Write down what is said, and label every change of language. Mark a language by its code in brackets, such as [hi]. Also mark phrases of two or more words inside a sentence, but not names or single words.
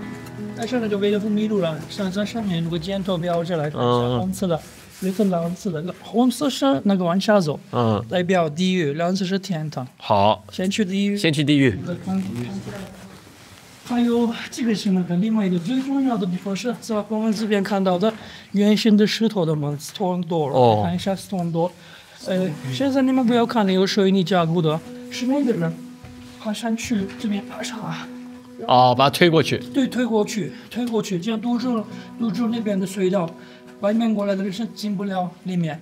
[zh] 但是那個為了不迷路了，像這上面如果箭頭標着來看，紅色的，綠色、藍色的，紅色是那個往下走，代表地獄；藍色是天堂。好，先去地獄。先去地獄。還有這個是那個另外一個最重要的地方是吧？我們這邊看到的圓形的石頭的門 [en] Stone Door， [zh] 看一下 [en] Stone Door。 [zh] 現在你們不要看那有水泥加固的，是那個人爬上去這邊爬上，哦，把它推过去。对，推过去，这样堵住那边的隧道，外面过来的人是进不了里面。